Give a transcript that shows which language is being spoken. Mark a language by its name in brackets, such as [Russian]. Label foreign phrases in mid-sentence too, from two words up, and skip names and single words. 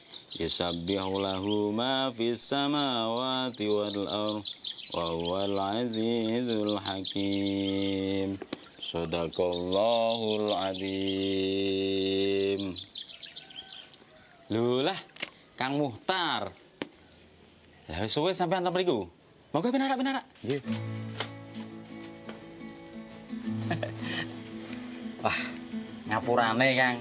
[Arabic] يسبح له ما في السماوات والأرض وهو العزيز الحكيم. صدق الله العظيم. [Javanese] Lho lah, Kang Muhtar. Lah wis suwe sampean ta mriku. Monggo benarak. Nggih. Wah, ngapurane, Kang.